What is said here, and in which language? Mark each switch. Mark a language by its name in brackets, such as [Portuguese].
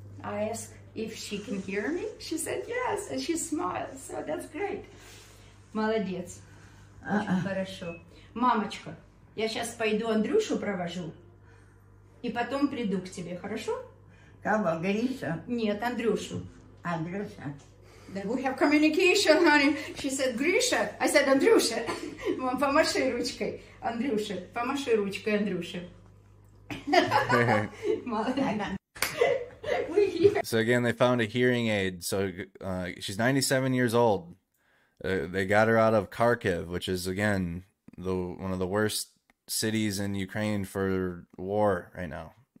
[English] I asked if she can hear me. She said yes, and she smiled, so that's great. [Russian] Молодец. Очень хорошо. Мамочка, я сейчас пойду Андрюшу провожу, и потом приду к тебе, хорошо? Кого, Гриша? Нет, Андрюшу. Андрюша. [English] We have communication, honey. She said, Grisha. I said, Андрюша. [Russian] Мам, помаши ручкой. Андрюша, помаши ручкой, Андрюша. [English] So again, they found a hearing aid. So she's 97 years old. They got her out of Kharkiv, which is, again, one of the worst cities in Ukraine for war right now.